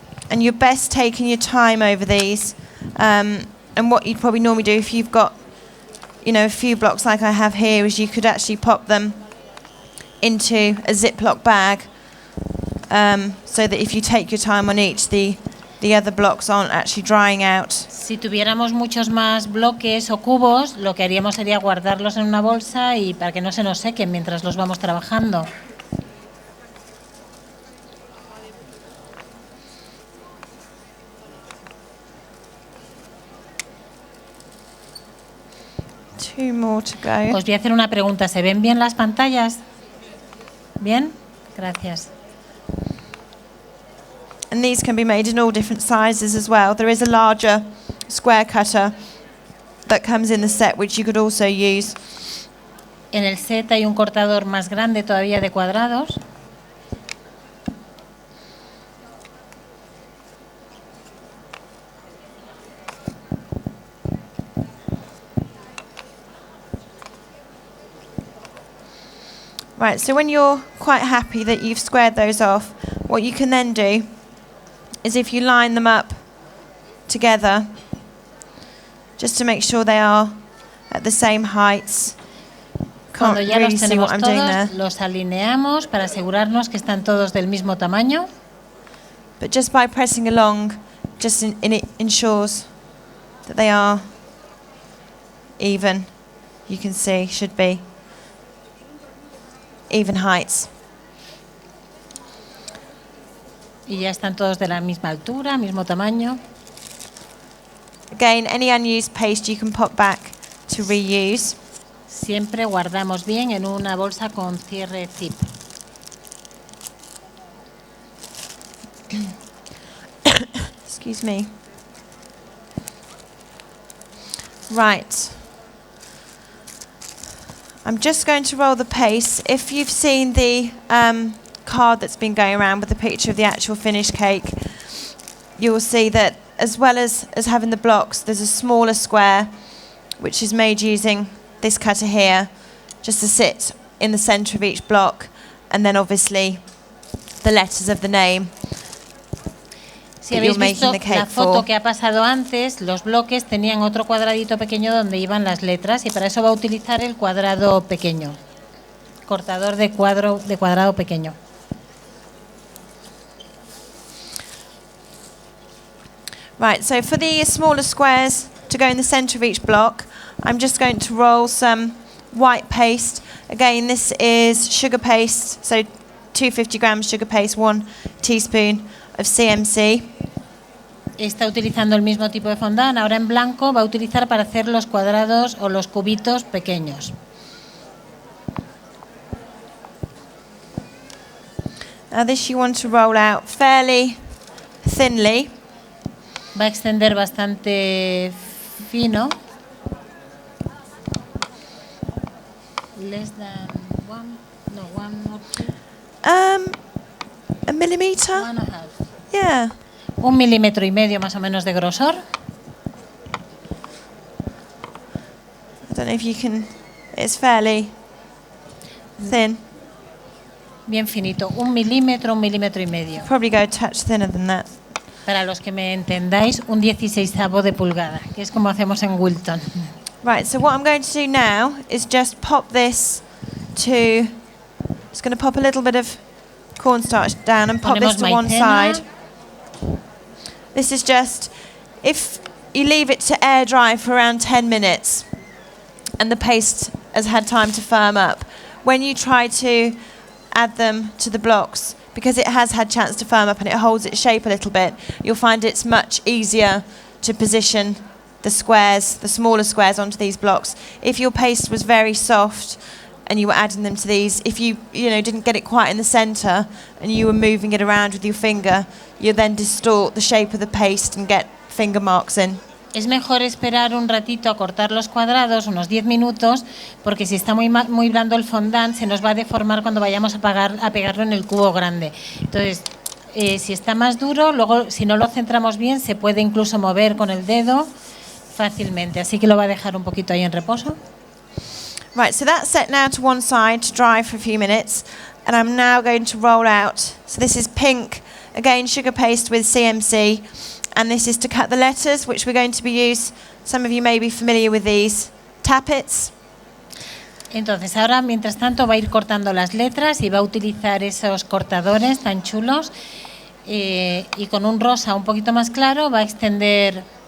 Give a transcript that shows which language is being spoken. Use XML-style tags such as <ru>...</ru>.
<en>And you're best taking your time over these. And what you'd probably normally do if you've got, a few blocks like I have here, is you could actually pop them into a Ziploc bag, so that if you take your time on each, the other blocks aren't actually drying out.</en> <es>Si tuviéramos muchos más bloques o cubos, lo que haríamos sería guardarlos en una bolsa y para que no se nos sequen mientras los vamos trabajando.</es> <en>Two more to go.</en> <es>Os voy a hacer una pregunta. ¿Se ven bien las pantallas? ¿Bien? Gracias.</es> <en>And these can be made in all different sizes as well. There is a larger square cutter that comes in the set, which you could also use.</en> <es>En el set hay un cortador más grande todavía de cuadrados.</es> <en>Right, so when you're quite happy that you've squared those off, what you can then do is if you line them up together, just to make sure they are at the same heights. Can't</en> <es>Cuando ya</es> <en>really</en> <es>los</es> <en>see what</en> <es>tenemos</es> <en>I'm doing there.</en> <es>todos, los alineamos para asegurarnos que están todos del mismo tamaño.</es> <en>But just by pressing along, it ensures that they are even. You can see, should be even heights.</en> <es>Y ya están todos de la misma altura, mismo tamaño.</es> <en>Again, any unused paste you can pop back to reuse.</en> <es>Siempre guardamos bien en una bolsa con cierre zip.</es> <en>Excuse me. Right. I'm just going to roll the paste. If you've seen the card that's been going around with the picture of the actual finished cake, you will see that as well as having the blocks, there's a smaller square which is made using this cutter here, just to sit in the centre of each block, and then obviously the letters of the name.</en> <es>Si habéis visto la foto que ha pasado antes, los bloques tenían otro cuadradito pequeño donde iban las letras y para eso va a utilizar el cuadrado pequeño, cortador de cuadrado pequeño.</es> <en>Right, so for the smaller squares to go in the centre of each block, I'm just going to roll some white paste. Again, this is sugar paste, so 250 grams sugar paste, 1 teaspoon of CMC.</en> <es>Está utilizando el mismo tipo de fondant. Ahora en blanco va a utilizar para hacer los cuadrados o los cubitos pequeños.</es> <en>Now this you want to roll out fairly thinly.</en> <es>Va a extender bastante fino.</es> <en>Less than 1 or 2. A millimeter. 1.5. Yeah.</en> <es>1,5 milímetros más o menos de grosor.</es> <en>I don't know if you can. It's fairly thin.</en> <es>Bien finito, 1 milímetro, 1,5 milímetros.</es> <en>Probably go a touch thinner than that.</en> <es>Para los que me entendáis, un 16avo de pulgada, que es como hacemos en Wilton.</es> <en>Right, so what I'm going to do now is just pop this to. Just going to pop a little bit of cornstarch down and pop this to one side. This is just, if you leave it to air dry for around 10 minutes and the paste has had time to firm up, when you try to add them to the blocks, because it has had chance to firm up and it holds its shape a little bit, you'll find it's much easier to position the squares, the smaller squares, onto these blocks. If your paste was very soft and you were adding them to these, if you didn't get it quite in the centre and you were moving it around with your finger, you then distort the shape of the paste and get finger marks in.</en> <es>Es mejor esperar un ratito a cortar los cuadrados, unos 10 minutos, porque si está muy blando el fondant se nos va a deformar cuando vayamos a pegarlo en el cubo grande. Entonces, si está más duro, luego si no lo centramos bien se puede incluso mover con el dedo fácilmente. Así que lo va a dejar un poquito ahí en reposo.</es> <en>Right, so that's set now to one side to dry for a few minutes, and I'm now going to roll out. So this is pink, again sugar paste with CMC, and this is to cut the letters, which we're going to be used. Some of you may be familiar with these tappets.</en> <es>Entonces ahora, mientras tanto, va a ir cortando las letras y va a utilizar esos cortadores tan chulos y con un rosa un poquito más claro va a extender</es>